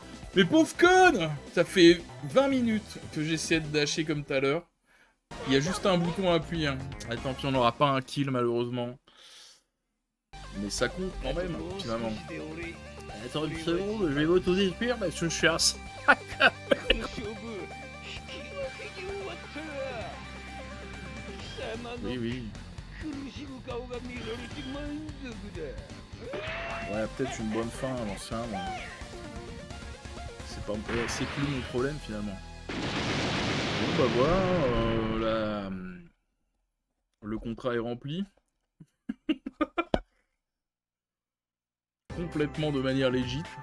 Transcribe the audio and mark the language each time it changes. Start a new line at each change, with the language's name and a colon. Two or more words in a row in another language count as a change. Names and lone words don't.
French: Mais pauvre conne! Ça fait 20 minutes que j'essaie de dasher comme tout à l'heure. Il y a juste un bouton à appuyer. Hein. Ah, tant pis, on n'aura pas un kill malheureusement. Mais ça compte quand même, finalement. Attends une seconde, je vais m'auto-détruire parce que je suis un sac.
Japanese: 勝負引き分けに終わったら貴様の
French: Oui, oui.
Japanese: 苦しむ顔が見られて満足だ
French: Ouais, peut-être une bonne fin à l'ancien, mais... C'est pas... c'est plus mon problème, finalement. Bon, bah voilà, le contrat est rempli. Complètement de manière légitime.